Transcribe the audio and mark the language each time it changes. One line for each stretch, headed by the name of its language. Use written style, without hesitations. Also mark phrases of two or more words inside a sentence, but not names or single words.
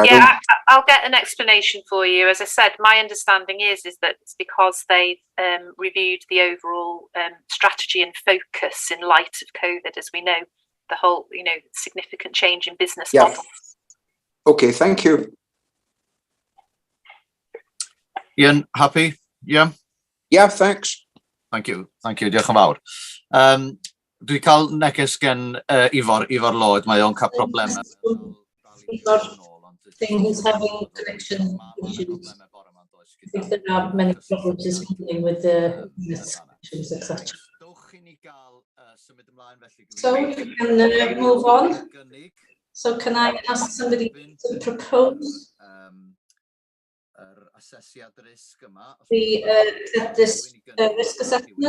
English: I'll get an explanation for you. As I said, my understanding is that it's because they've reviewed the overall strategy and focus in light of COVID, as we know, the whole, significant change in business models. Okay, thank you. Ian, happy? Yeah? Yeah, thanks. Thank you.
Welsh: Diolch yn fawr. Dwi cael neges gen Ifor Lloyd, mae o'n cael problemau.
English: He's having connection issues. I think there are many problems this morning with the connections, etc. So we can move on. So can I ask somebody to propose this risk assessment?